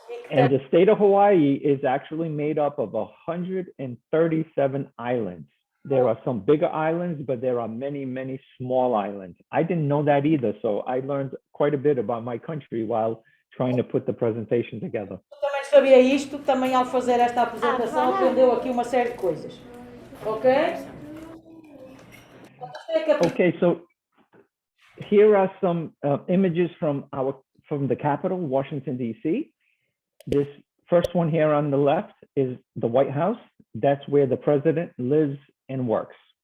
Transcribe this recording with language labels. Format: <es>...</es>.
<en>And the state of Hawaii is actually made up of 137 islands. There are some bigger islands, but there are many, many small islands. I didn't know that either, so I learned quite a bit about my country while trying to put the presentation together.</en> <pt>Eu também sabia isto, também ao fazer esta apresentação aprendeu aqui uma série de coisas. Ok?</pt> <en>Okay, so here are some images from the capital, Washington, D.C. This first one here on the left is the White House. That's where the president lives and works,</en>